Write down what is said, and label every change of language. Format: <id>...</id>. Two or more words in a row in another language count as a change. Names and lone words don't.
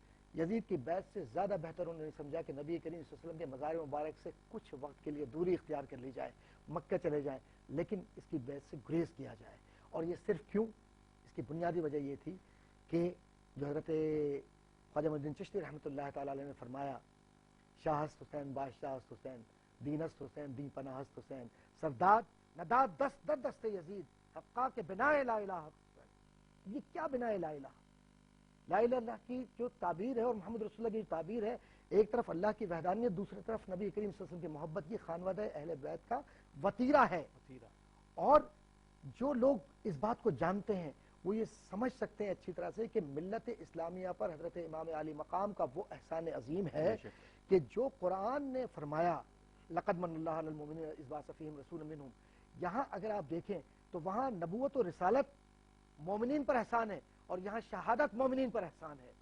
<ur>یزید کی بیعت سے زیادہ بہتر انہوں نے سمجھا کہ نبی کریم</ur> <ar>صلی اللہ علیہ وسلم</ar> <ur>کے مزار مبارک سے کچھ وقت کے لیے دوری اختیار کر لی جائے، مکہ چلے جائیں، لیکن اس کی بیعت سے گریز کیا جائے۔ اور یہ صرف کیوں؟ اس کی بنیادی وجہ یہ تھی کہ جو حضرت خواجہ معین الدین چشتی رحمۃ اللہ تعالی علیہ نے فرمایا،</ur> <fa>شاہ ہست حسین بادشاہ ہست حسین، دین ہست حسین دین پناہ ہست حسین، سرداد نداد دست در دست یزید، حقا کے بنا لا الہ۔</fa> <ur>یہ کیا بنا لا الہ؟</ur> <ar>لا الہ اللہ</ar> <ur>کی جو تعبیر ہے اور</ur> <ar>محمد رسول اللہ</ar> <ur>کی تعبیر ہے، ایک طرف اللہ کی وحدانیت، دوسری طرف نبی کریم</ur> <ar>صلی اللہ علیہ وسلم</ar> <ur>کی محبت، یہ خانوادہ اہل بیت کا وتیرہ ہے۔ اور جو لوگ اس بات کو جانتے ہیں وہ یہ سمجھ سکتے ہیں اچھی طرح سے کہ ملت اسلامیہ پر حضرت امام علی مقام کا وہ احسان عظیم ہے کہ جو قرآن نے فرمایا</ur> <ar>لقد من اللہ علی المؤمنین اذ بعث فیہم رسولا منہم،</ar> <ur>یہاں اگر آپ دیکھیں تو وہاں نبوت و رسالت مومنین پر احسان ہے اور یہاں شہادت مومنین پر احسان ہے۔</ur>